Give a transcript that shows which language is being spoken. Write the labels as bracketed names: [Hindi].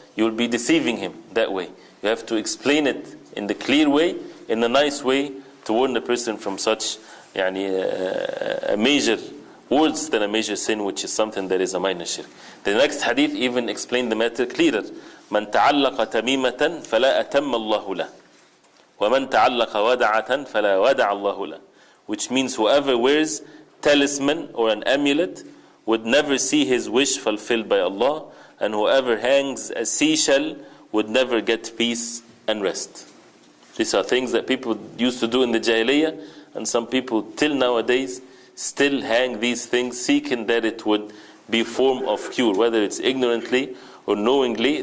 [English] You will be deceiving him that way. You have to explain it in the clear way, in a nice way, to warn the person from such a major worse than a major sin, which is something that is a minor shirk. The next hadith even explained the matter clearer. [Arabic] من تعلق تميمة فلا أتم الله له ومن تعلق ودعة فلا ودع الله له. [English] Which means whoever wears talisman or an amulet would never see his wish fulfilled by Allah, and whoever hangs a seashell would never get peace and rest. These are things that people used to do in the Jahiliyyah, and some people till nowadays still hang these things, seeking that it would be a form of cure, whether it's ignorantly or knowingly.